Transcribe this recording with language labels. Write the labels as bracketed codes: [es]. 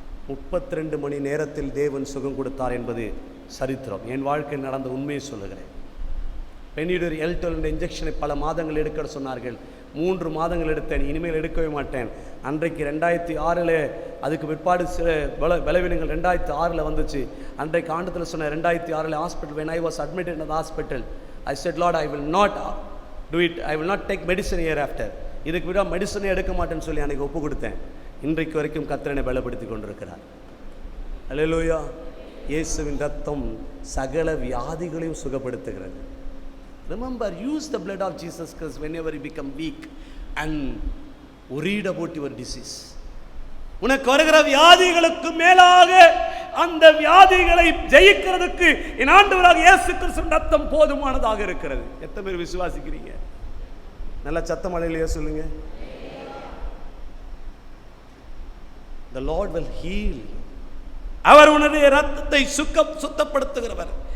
[ta] 32 மணி நேரத்தில் தேவன் சுகம் கொடுத்தார் என்பது சரித்திரம். என் வாழ்க்கையில் நடந்த உண்மையை சொல்லுகிறேன். பெனிடர் எல்டோல் என்ற இன்ஜெக்ஷனை பல மாதங்கள் எடுக்க சொன்னார்கள். 3 மாதங்கள் எடுத்தேன். இனிமேல் எடுக்கவே மாட்டேன். அன்றைக்கு 2006 அதுக்கு பிற்பாடு சில பலவீனங்கள் 2006 வந்துச்சு. அன்றைக்கு ஆண்டத்தில் சொன்ன 2006 hospital, [en] when I was admitted in the hospital, I said, Lord, I will not do it. I will not take medicine hereafter. [ta] இதுக்கு விட மெடிசனே எடுக்க மாட்டேன்னு சொல்லி அன்றைக்கி ஒப்பு கொடுத்தேன். இன்றைக்கு வரைக்கும் கர்த்தரை பலப்படுத்தி கொண்டிருக்கிறார். அல்லேலூயா. இயேசுவின் ரத்தம் சகல வியாதிகளையும் சுகப்படுத்துகிறது. [en] Remember, use the blood of Jesus Christ whenever you become weak and worried about your disease. [ta] உனக்கு வருகிற வியாதிகளுக்கு மேலாக அந்த வியாதிகளை ஜெயிக்கிறதுக்கு என் ஆண்டவராக இயேசு கிறிஸ்துவின் ரத்தம் போதுமானதாக இருக்கிறது. எத்தனை பேர் விசுவாசிக்கிறீங்க? நல்ல சத்தம் அலையிலேயே சொல்லுங்க. [en] The Lord will heal. [ta] அவர் உன்னுடைய ரத்தத்தை சுத்தப்படுத்துகிறவர்.